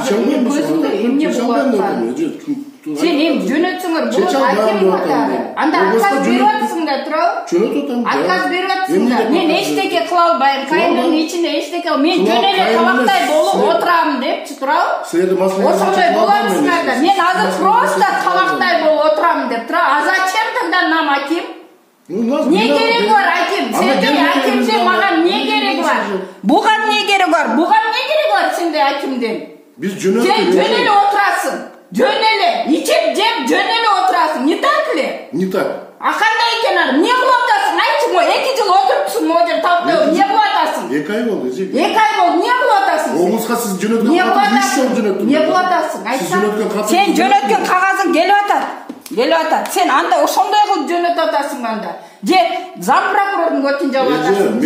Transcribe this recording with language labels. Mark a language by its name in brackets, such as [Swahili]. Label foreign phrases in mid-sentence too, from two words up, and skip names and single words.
[Kyrgyz] Азыр мен көзүмдө эмне болуп аткан? Сен эми жөнөтсөңөр болот, акем атады. Анда отказ берип атсың да, туурабы? Жөнөтүп атам. Отказ берип атсың да. Мен эчтеке кыла албайм. Кайындын ичинде эчтеке, мен жөн эле табактай болуп отурам депчи, туурабы? Ошондой боласыңар да. Мен азыр просто табактай болуп отурам деп тура. [Russian] А зачем тогда нам аким? [Kyrgyz] Не кереги бар аким? Сендей акимден мага не кереги бар? Буга не кереги бар? Буга не кереги бар сендей акимден? Биз жөнөттүк. Сен жөн эле отурасың. Жөн эле, ичип жеп жөн эле отурасың. [Russian] Не так ли? Не так. [Kyrgyz] А кандай экен аны? Эмне кылып атасың? Айтчы, 2 жыл отуруптсуң могу жерде таптап. Эмне кылып атасың? 2 ай болду, эже. 2 ай болду. Эмне кылып атасың? Облуска сиз жөнөткөн кагазды эмне кылып атасың? Айтсаң. Сен жөнөткөн кагазың келип атат. Келип атат. Сен анда ошондой кылып жөнөтүп атасың анда. Же зам прокурордун көтүн жабып атасың.